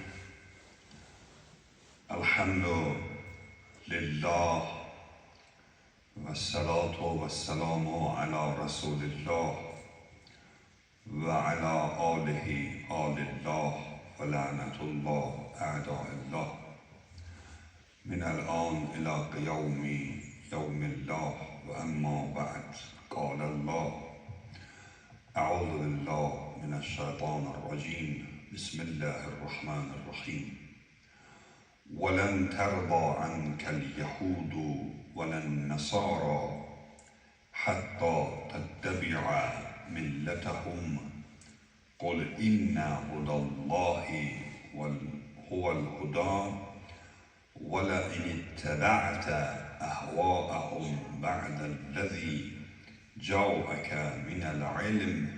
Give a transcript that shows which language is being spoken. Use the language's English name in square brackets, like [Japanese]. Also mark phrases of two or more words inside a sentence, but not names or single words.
[Arabic] الحمد لله والصلاة والسلام على رسول الله وعلى آله آل الله ولعنة الله أعداء الله من الآن إلى قيام يوم الله وأما بعد قال الله أعوذ بالله من الشيطان الرجيم بسم الله الرحمن الرحيم. وَلَنْ تَرْضَى عَنْكَ الْيَهُودُ وَلَا النَّصَارَى حَتَّى تَتَّبِعَ مِلَّتَهُمْ قُلْ إِنَّ هُدَى اللَّهِ هُوَ الْهُدَى وَلَئِنِ اتَّبَعْتَ أَهْوَاءَهُمْ بَعْدَ الَّذِي جَاءَكَ مِنَ الْعِلْمِ